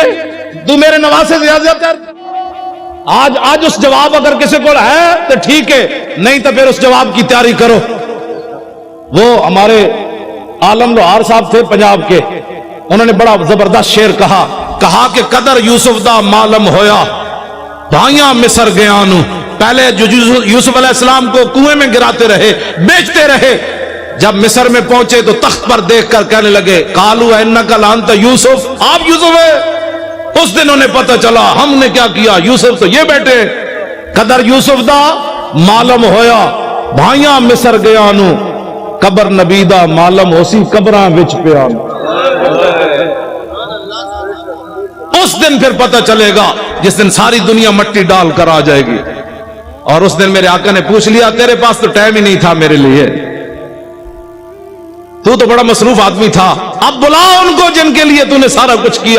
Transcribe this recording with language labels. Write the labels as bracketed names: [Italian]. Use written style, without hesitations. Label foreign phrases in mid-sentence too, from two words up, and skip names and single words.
[Urdu] تو میرے نواسے سے زیادہ. آج اس جواب اگر کسی کو ہے تو ٹھیک ہے, نہیں تو پھر اس جواب کی تیاری کرو. وہ ہمارے عالم لوہار صاحب تھے پنجاب کے, انہوں نے بڑا زبردست شعر کہا کہ [Punjabi] قدر یوسف دا معلوم ہویا بھائیاں مصر گیا نو. [Urdu] پہلے جو یوسف [Arabic] علیہ السلام [Urdu] کو کنویں میں گراتے رہے, بیچتے رہے, جب مصر میں پہنچے تو تخت پر دیکھ کر کہنے لگے [Arabic] قالوا انک لانت یوسف, [Urdu] آپ یوسف ہے. اس دن انہیں پتہ چلا ہم نے کیا کیا, یوسف تو یہ بیٹے. [Punjabi] قدر یوسف دا معلوم ہویا بھائیاں مصر گیا نو, قبر نبی دا معلوم ہوسی قبراں وچ پیا. [Urdu] اس دن پھر پتہ چلے گا جس دن ساری دنیا مٹی ڈال کر آ جائے گی. اور اس دن میرے آقا نے پوچھ لیا تیرے پاس تو ٹائم ہی نہیں تھا میرے لیے, تو بڑا مصروف آدمی تھا, اب بلا ان کو جن کے لیے تو نے سارا کچھ کیا.